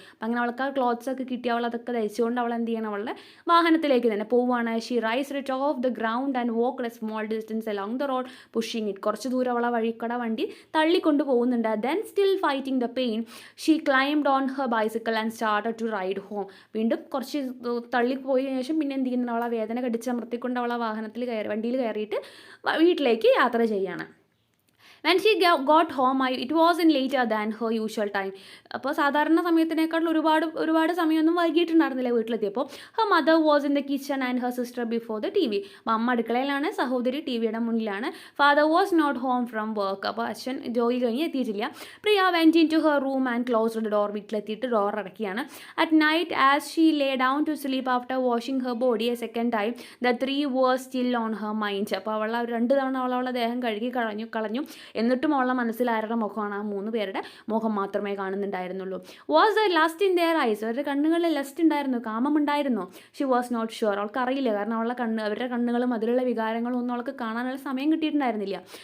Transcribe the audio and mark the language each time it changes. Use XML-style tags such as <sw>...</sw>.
<ml>അപ്പം അങ്ങനെ അവൾക്ക് ആ ക്ലോത്ത്സ് ഒക്കെ കിട്ടി അവൾ അതൊക്കെ ധരിച്ചുകൊണ്ട് അവൾ എന്ത് ചെയ്യണം, അവളുടെ വാഹനത്തിലേക്ക് തന്നെ പോവുകയാണ്.</ml> <en>She raised it off the ground and walked a small distance along the road pushing it.</en> <ml>കുറച്ച് ദൂരം അവളെ വഴിക്കട വണ്ടി തള്ളിക്കൊണ്ട് പോകുന്നുണ്ട്.</ml> <en>then still fighting the pain she climbed on her bicycle and started to ride home.</en> <ml>വീണ്ടും കുറച്ച് തള്ളിപ്പോയി ശേഷം പിന്നെ എന്ത് ചെയ്യുന്നു, അവളെ വേദന കടിച്ചമർത്തിക്കൊണ്ട് അവളെ വണ്ടിയിൽ കയറിയിട്ട് വീട്ടിലേക്ക് യാത്ര ചെയ്യാണ്.</ml> <en>When she got home, it wasn't later than her usual time.</en> <ml>അപ്പോൾ സാധാരണ സമയത്തിനേക്കാൾ ഒരുപാട് സമയമൊന്നും വൈകിട്ടുണ്ടായിരുന്നില്ല വീട്ടിലെത്തിയപ്പോൾ.</ml> <en>her mother was in the kitchen and her sister before the TV.</en> <ml>അപ്പോൾ അമ്മ അടുക്കളയിലാണ്, സഹോദരി ടി വിയുടെ മുന്നിലാണ്.</ml> <en>father was not home from work.</en> <ml>അപ്പോൾ അച്ഛൻ ജോലി കഴിഞ്ഞ് എത്തിയിട്ടില്ല.</ml> <en>Priya went into her room and closed the door.</en> <ml>വീട്ടിലെത്തിയിട്ട് door അടയ്ക്കുകയാണ്.</ml> <en>at night as she lay down to sleep after washing her body a second time, the three were still on her mind.</en> <ml>അപ്പോൾ അവൾ 2 തവണ അവളുടെ ദേഹം കഴുകി കളഞ്ഞു. എന്നിട്ടും അവളുടെ മനസ്സിൽ ആരുടെ മുഖമാണ്? ആ 3 പേരുടെ മുഖം മാത്രമേ കാണുന്നുണ്ടായിരുന്നുള്ളൂ.</ml> <en>Was the lust in their eyes?</en> <ml>അവരുടെ കണ്ണുകളിൽ ലസ്റ്റ് ഉണ്ടായിരുന്നു, കാമമുണ്ടായിരുന്നു.</ml> <en>She was not sure.</en> <ml>അവൾക്ക് അറിയില്ല, കാരണം അവരുടെ കണ്ണുകളും അതിലുള്ള വികാരങ്ങളും ഒന്നും അവൾക്ക് കാണാനുള്ള സമയം കിട്ടിയിട്ടുണ്ടായിരുന്നില്ല.</ml>